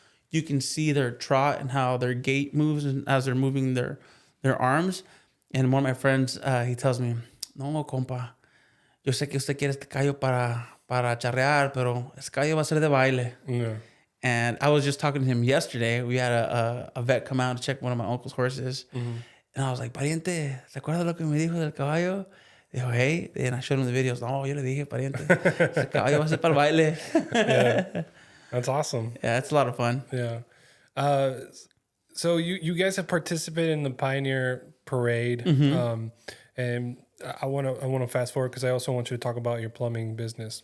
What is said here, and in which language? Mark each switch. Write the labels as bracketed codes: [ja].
[en] You can see their trot and how their gait moves as they're moving their arms. And one of my friends, he tells me, [es] "No, compa, yo sé que usted quiere este caballo para charrear, pero este caballo va a ser de baile." Yeah. [en] And I was just talking to him yesterday. We had a vet come out to check one of my uncle's horses. And I was like, [es] "Pariente, ¿se acuerda lo que me dijo del caballo?" Dijo, "Hey." [en] And I showed him the videos. [es] "No, yo le dije, pariente, este caballo va a ser para el baile." [en] Yeah. That's awesome. Yeah, it's a lot of fun. Yeah. So you guys have participated in the Pioneer Parade. And I want to fast forward because I also want you to talk about your plumbing business.